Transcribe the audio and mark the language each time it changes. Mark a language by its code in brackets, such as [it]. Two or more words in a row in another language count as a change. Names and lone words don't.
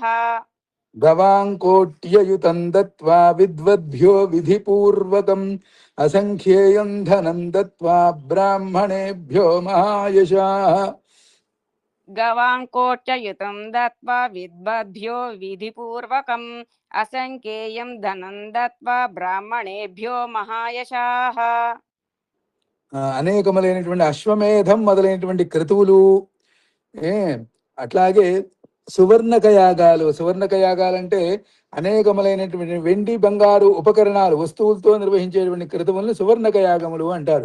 [sa] गवाङ्कोट्ययुतं दत्त्वा विद्वद्भ्यो विधिपूर्वकम् असङ्ख्येयं धनं दत्त्वा ब्राह्मणेभ्यो महायशाः गवाङ्कोट्ययुतं दत्त्वा विद्वद्भ्यो विधिपूर्वकम् असङ्ख्येयं धनं दत्त्वा ब्राह्मणेभ्यो महायशाः [te] అనేకములైనటువంటి అశ్వమేధం మొదలైనటువంటి క్రతువులు అట్లాగే సువర్ణక యాగాలు. సువర్ణక యాగాలంటే అనేకములైనటువంటి వెండి బంగారు ఉపకరణాలు వస్తువులతో నిర్వహించేటువంటి క్రతువులను సువర్ణక యాగములు అంటారు.